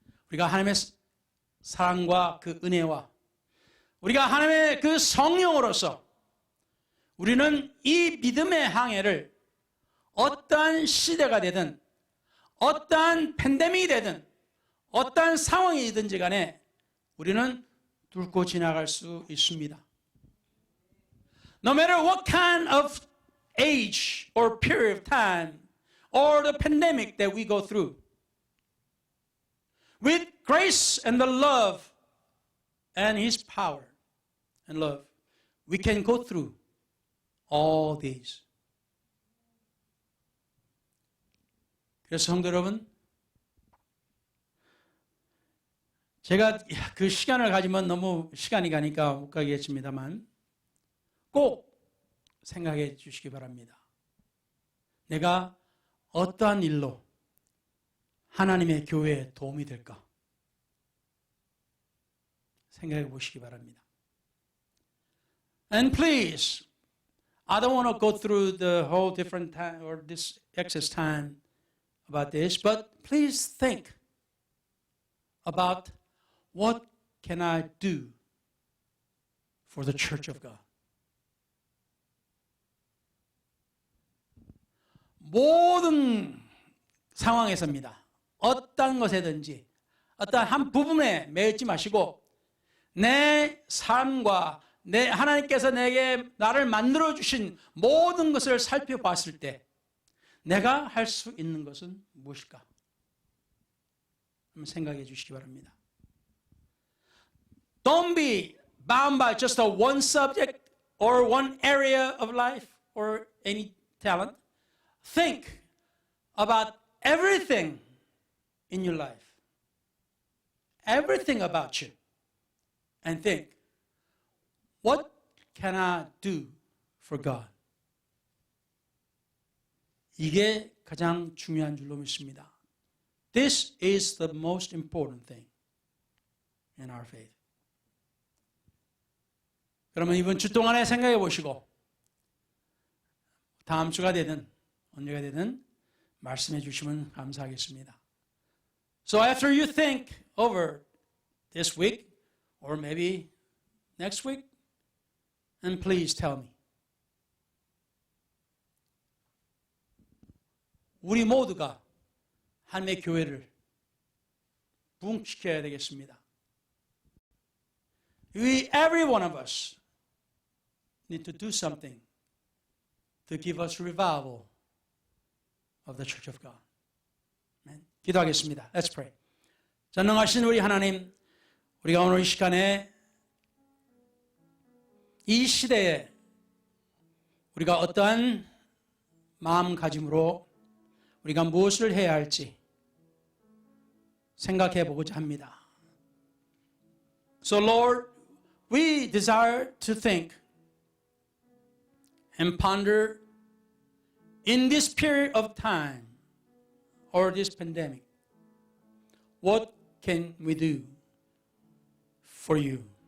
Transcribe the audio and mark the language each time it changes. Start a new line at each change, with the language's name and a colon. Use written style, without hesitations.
Korean: 우리가 하나님의 사랑과 그 은혜와 우리가 하나님의 그 성령으로서 우리는 이 믿음의 항해를 어떠한 시대가 되든 어떠한 팬데믹이 되든 어떠한 상황이든지 간에 우리는 뚫고 지나갈 수 있습니다.
English: No matter what kind of age or period of time or the pandemic that we go through, with grace and the love and His power and love, we can go through all these.
Korean: 그래서 성도 여러분, 제가 그 시간을 가지면 너무 시간이 가니까 못 가겠습니다만 꼭 생각해 주시기 바랍니다. 내가 어떠한 일로 하나님의 교회에 도움이 될까? 생각해 보시기 바랍니다.
English: And please, I don't want to go through the whole different time or this excess time about this, but please think about what can I do for the church of God?
Korean: 모든 상황에서입니다. 어떤 것에든지 어떤 한 부분에 매이지 마시고 내 삶과 내 하나님께서 내게 나를 만들어 주신 모든 것을 살펴봤을 때 내가 할 수 있는 것은 무엇일까? 한번 생각해 주시기 바랍니다.
English: Don't be bound by just a one subject or one area of life or any talent. Think about everything in your life. Everything about you. And think, what can I do for God?
Korean: 이게 가장 중요한 줄로 믿습니다.
English: This is the most important thing in our faith.
Korean: 그러면 이번 주 동안에 생각해 보시고 다음 주가 되든 언제가 되든 말씀해 주시면 감사하겠습니다.
English: So after you think over this week or maybe next week, and please tell me.
Korean: 우리 모두가 하나님의 교회를 부흥시켜야 되겠습니다.
English: Every one of us need to do something to give us revival of the Church of God. Amen.
Korean: 기도하겠습니다.
English: Let's pray.
Korean: 전능하신 우리 하나님, 우리가 오늘 이 시간에 이 시대에 우리가 어떠한 마음가짐으로 우리가 무엇을 해야 할지 생각해 보고자 합니다.
English: So Lord, we desire to think and ponder in this period of time or this pandemic, what can we do for you?